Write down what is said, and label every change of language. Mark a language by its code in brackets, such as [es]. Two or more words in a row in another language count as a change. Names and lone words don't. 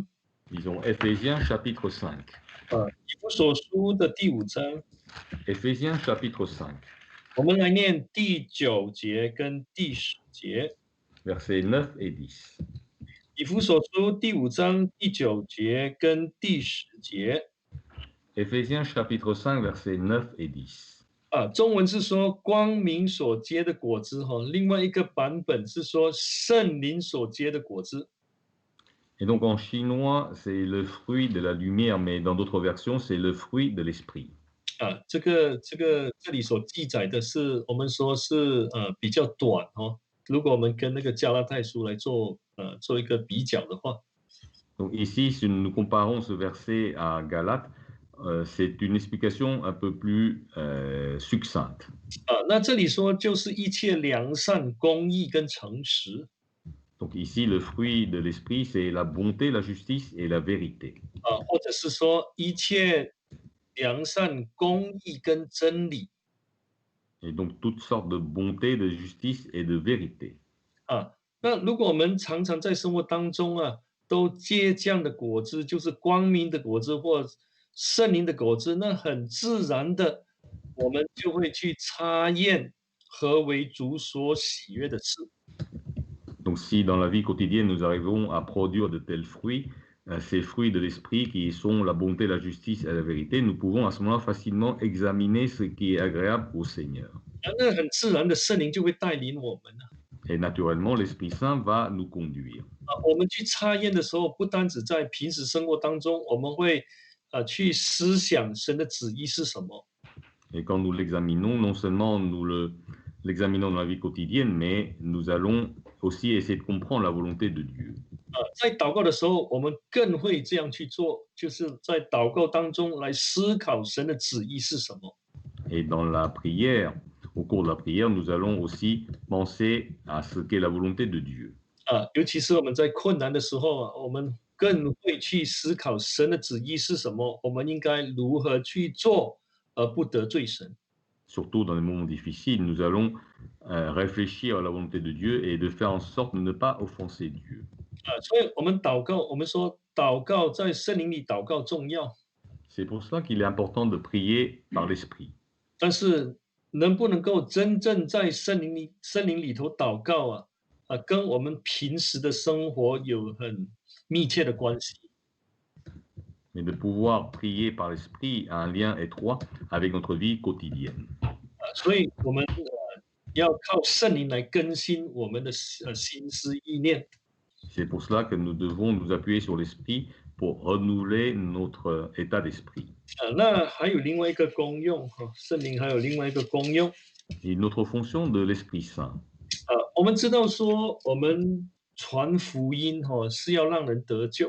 [fr] Disons Éphésiens chapitre 5. [zh] 以弗所书的第5章， [fr] Éphésiens chapitre 5, [zh] 我们来念第9节跟第10节。 [fr] versets 9 et 10. [zh] 以弗所书第5章第9节跟第10节。 [fr] Éphésiens chapitre 5, versets 9 et 10. [zh] 中文是说光明所结的果子另外一个版本是说圣灵所结的果子。 [fr] Et donc en chinois, c'est le fruit de la lumière, mais dans d'autres versions, c'est le fruit de l'esprit. [zh] 这里所记载的是我们说是比较短如果我们跟那个加拉太书来做一个比较的话。 [fr] Donc ici, si nous comparons ce verset à Galates, c'est une explication un peu plus succincte. [zh] 那这里说就是一切良善、公义跟诚实。 [fr] Donc ici, le fruit de l'esprit, c'est la bonté, la justice et la vérité. [zh] 或者是说一切良善、公义跟真理。 [fr] Et donc toutes sortes de bonté, de justice et de vérité. [zh] 那如果我们常常在生活当中都结这样的果子，就是光明的果子或圣灵的果子，那很自然的，我们就会去察验何为主所喜悦的事。 [fr] Donc si dans la vie quotidienne, nous arrivons à produire de tels fruits, ces fruits de l'esprit qui sont la bonté, la justice et la vérité, nous pouvons à ce moment-là facilement examiner ce qui est agréable au Seigneur. [zh] 那很自然的，圣灵就会带领我们 [fr] Et naturellement, l'Esprit Saint va nous conduire. [zh] 我们去察验的时候，不单只在平时生活当中，我们会去思想神的旨意是什么。 [fr] Et quand nous l'examinons, non seulement nous l'examinons dans la vie quotidienne, mais nous allons aussi essayer de comprendre la volonté de Dieu. [zh] 在祷告的时候，我们更会这样去做，就是在祷告当中来思考神的旨意是什么。 [fr] Et dans la prière, au cours de la prière, nous allons aussi penser à ce qu'est la volonté de Dieu. [zh] 尤其是我们在困难的时候我们更会去思考神的旨意是什么，我们应该如何去做，而不得罪神。 [fr] Surtout dans les moments difficiles, nous allons réfléchir à la volonté de Dieu et de faire en sorte de ne pas offenser Dieu. [zh] 所以我们祷告，我们说祷告在圣灵里祷告重要， [fr] C'est pour cela qu'il est important de prier par l'Esprit. [zh] 但是能不能够真正在圣灵里头祷告跟我们平时的生活有很密切的关系。 [fr] Mais de pouvoir prier par l'Esprit a un lien étroit avec notre vie quotidienne. [zh] 所以我们要靠圣灵来更新我们的心思意念。 [fr] C'est pour cela que nous devons nous appuyer sur l'Esprit pour renouveler notre état d'esprit. [zh] 那还有另外一个功用圣灵还有另外一个功用。 [fr] Et une autre fonction de l'Esprit Saint. [zh] 我们知道说我们传福音是要让人得救。